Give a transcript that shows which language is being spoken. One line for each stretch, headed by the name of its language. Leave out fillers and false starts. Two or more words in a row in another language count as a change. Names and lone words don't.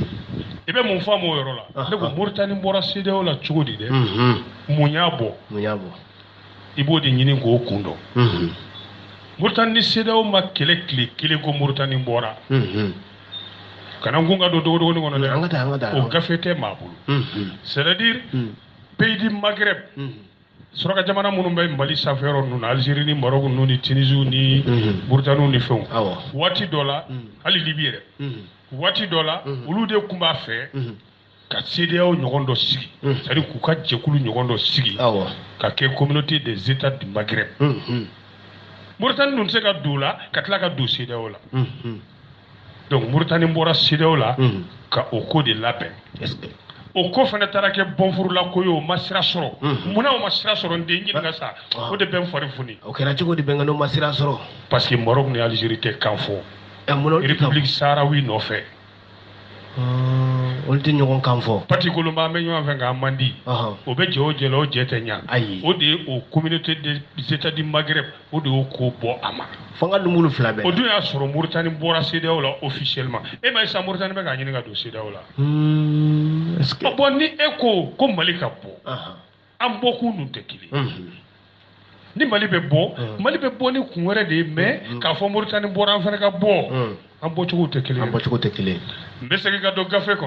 Bambara: I bɛ mun faamu o yɔrɔ la ne ko Mauritanie bɔra CEDEAO la cogo di dɛ mun y'a bɔ. I b'o de ɲini k'o kun dɔn. Mauritanie ni CEDEAO ma kɛlɛ tile kelen ko Mauritanie bɔra. Kana n kun ka don dogodogonin kɔnɔ dɛ. O gafe tɛ maa bolo.
French: C'est à dire pays du Maghreb.
Bambara: Suraka jamana minnu bɛ Mali sanfɛ yɔrɔ ninnu na Algérie ni Maroc ninnu ni Tunisie ni Mauritanie ni fɛnw. Waati dɔ la hali Libye yɛrɛ. Waati dɔ la olu de tun b'a fɛ ka CEDEAO ɲɔgɔn dɔ sigi.
French: C'est-à-dire
Bambara: k'u ka jɛkulu ɲɔgɔn dɔ sigi. Ka kɛ communauté des États du Maghreb. Mauritanie dun tɛ se ka don o la ka tila ka don CEDEAO la. Donc Mauritanie bɔra CEDEAO la ka o ko de labɛn. O ko fana taara kɛ bɔnfurula ko ye o ma sira sɔrɔ. Munna o ma sira sɔrɔ n den ɲininka sa o de bɛ n fari foni. O kɛra cogo di bɛnkɛ n'o ma sira sɔrɔ.
French: Parce que
Bambara: Maroc ni Algérie tɛ kan fɔ. République saharawi nɔfɛ. Olu tɛ ɲɔgɔn kan fɔ. Parti kolonba an bɛ ɲɔgɔn fɛ nka an man di. O bɛ jɛ o jɛ la o jɛ tɛ ɲa. Ayi. O de ye o communauté des États du Maghreb o de y'o ko bɔ a ma. Fanga dun b'olu fila bɛɛ. O dun y'a sɔrɔ Mauritanie bɔra CEDEAO la officiellement. E ma ye sisan Mauritanie bɛ k'a ɲini ka don CEDEAO la. Bon ni e ko Mali ka bɔ an bɔkun dun tɛ kelen. ni Mali bɛ bɔ ni kun wɛrɛ de ye mais k'a fɔ Mauritanie bɔra an fana ka bɔ an bɔcogo tɛ kelen n bɛ segin ka don gafe kɔnɔ